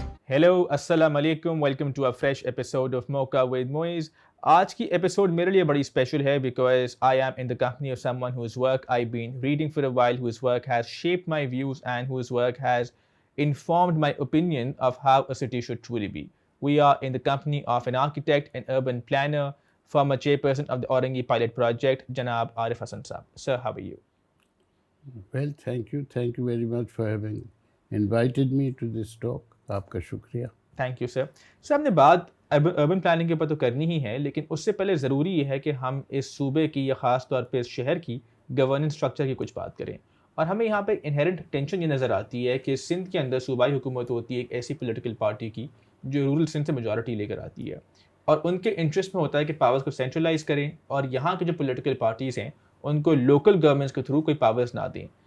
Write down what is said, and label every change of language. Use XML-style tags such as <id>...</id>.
<en>Hello السلام علیکم، welcome to a fresh episode of موقع ود موئز.</en> <ur>آج کی ایپیسوڈ میرے لیے بڑی اسپیشل ہے</ur> <en>Because I am in the company of someone whose work I been reading for a while, whose work has shaped my views and whose work has informed my opinion of how a city should truly be. We are in the company of an architect and urban planner, former chairperson of the Aurangi pilot project, Janab Arif Hassan Saab. Sir, how are you? Well, thank you. Thank you very much for having invited me to this talk.</en> <ur>آپ کا شکریہ.</ur> <en>Thank you sir.</en> <ur>سر ہم نے بات urban planning کے اوپر تو کرنی ہی ہے, لیکن اس سے پہلے ضروری یہ ہے کہ ہم اس صوبے کی یا خاص طور پہ اس شہر کی گورننس اسٹرکچر کی کچھ بات کریں. اور ہمیں یہاں پہ انہیرنٹ ٹینشن یہ نظر آتی ہے کہ سندھ کے اندر صوبائی حکومت ہوتی ہے ایک ایسی پولیٹیکل پارٹی کی جو رورل سندھ سے میجورٹی لے کر آتی ہے, اور ان کے انٹرسٹ میں ہوتا ہے کہ پاورز کو سینٹرلائز کریں اور یہاں کے جو پولیٹیکل پارٹیز ہیں ان کو لوکل گورنمنٹس کے تھرو کوئی پاورز نہ دیں.</ur>